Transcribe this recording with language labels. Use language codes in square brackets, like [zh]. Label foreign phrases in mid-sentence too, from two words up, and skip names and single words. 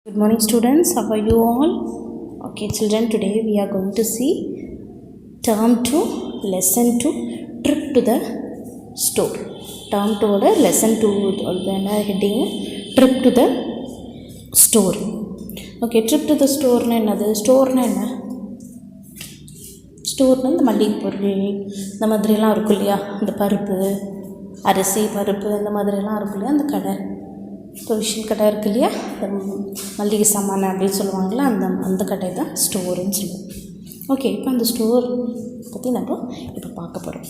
[en] Good morning students, how are you all? Okay children, today we are going to see term 2 lesson 2 trip to the store. Term 2 oda lesson 2 oda heading trip to the store. Okay, trip to the store [ta] ன்னா என்னது? [en] Store [ta] ன்னா என்ன? Store na இந்த மளிகை பொருள் இந்த மாதிரிலாம் இருக்கும் இல்லையா, இந்த பருப்பு அரிசி பருப்பு இந்த மாதிரிலாம் இருக்கும் இல்லையா, அந்த கடை ப்ரொவிஷன் கடை இருக்குது இல்லையா, இந்த மல்லிகை சாமான் அப்படின்னு சொல்லுவாங்களா, அந்த கடை தான் ஸ்டோருன்னு சொல்லுவோம். ஓகே, இப்போ அந்த ஸ்டோர் பற்றி நம்ம இப்போ பார்க்க போகிறோம்.